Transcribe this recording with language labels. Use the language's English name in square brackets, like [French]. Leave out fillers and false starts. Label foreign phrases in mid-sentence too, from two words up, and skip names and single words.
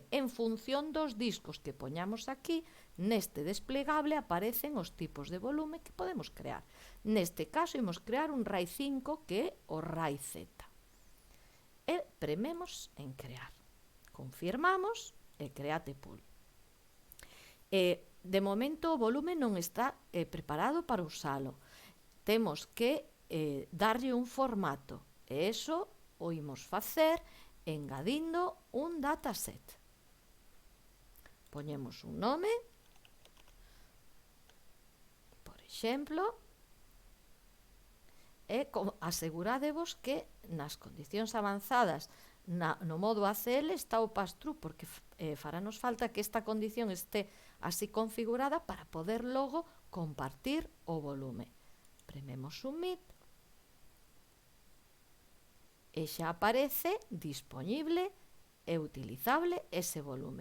[Galician] En función dos discos que poñamos aquí, neste desplegable aparecen os tipos de volume que podemos crear. Neste caso, imos crear un RAID 5 que é o RAID Z. E prememos en crear. Confirmamos e [English] create pool. [Galician] De momento o volume non está preparado para usalo. Temos que darlle un formato. E iso o imos facer engadindo un dataset. Poñemos un nome, por exemplo, e asegurádevos que nas condicións avanzadas no modo ACL está o pass-through, porque faranos falta que esta condición este así configurada para poder logo compartir o volume. Prememos submit e xa aparece dispoñible e utilizable ese volume.